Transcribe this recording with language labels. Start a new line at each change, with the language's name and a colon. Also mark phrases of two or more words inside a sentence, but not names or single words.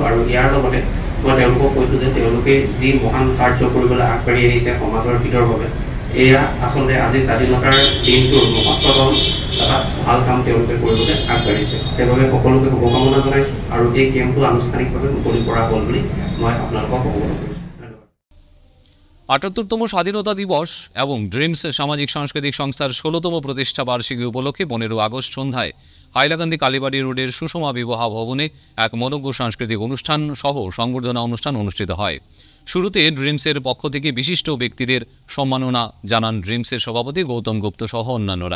Assamese: আৰু ইয়াৰ লগতে মই তেওঁলোকক কৈছোঁ যে তেওঁলোকে যি মহান কাৰ্য কৰিবলৈ আগবাঢ়ি আহিছে সমাজৰ হিতৰ বাবে, এয়া আচলতে আজি স্বাধীনতাৰ দিনটোৰ মহত্বতম এটা ভাল কাম তেওঁলোকে কৰিবলৈ আগবাঢ়িছে। সেইবাবে সকলোকে শুভকামনা জনাইছোঁ আৰু এই কেম্পটো আনুষ্ঠানিকভাৱে মুকলি কৰা হ'ল বুলি মই আপোনালোকক অৱগত কৰিছোঁ।
Bangla: ৭৮তম স্বাধীনতা দিবস এবং ড্রিমস সামাজিক সাংস্কৃতিক সংস্থার ১৬তম প্রতিষ্ঠা বার্ষিকী উপলক্ষে 15 আগস্ট সন্ধ্যায় হাইলাকান্দি কালীবাড়ি রোডের সুষমা বিবাহ ভবনে এক মনোজ্ঞ সাংস্কৃতিক অনুষ্ঠান সহ সংবর্ধনা অনুষ্ঠান অনুষ্ঠিত হয়। শুরুতে ড্রিমসের পক্ষ থেকে বিশিষ্ট ব্যক্তিদের সম্মাননা জানান ড্রিমসের সভাপতি গৌতম গুপ্ত সহ অন্যান্যরা।